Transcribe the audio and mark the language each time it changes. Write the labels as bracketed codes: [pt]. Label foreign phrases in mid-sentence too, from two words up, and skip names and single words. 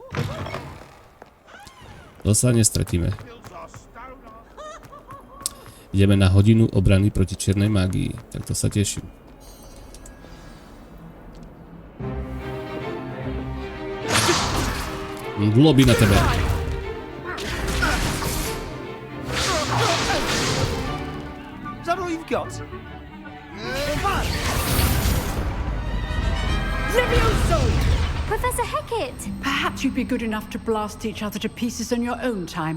[sk] To sa nestratíme. Ideme na hodinu obrany proti čiernej mágii, tak to sa teším. Globy na tebe. [en] Is that all you've got? Levioso! Professor Hecat! Perhaps you'd be good enough to blast each other to pieces in your own time.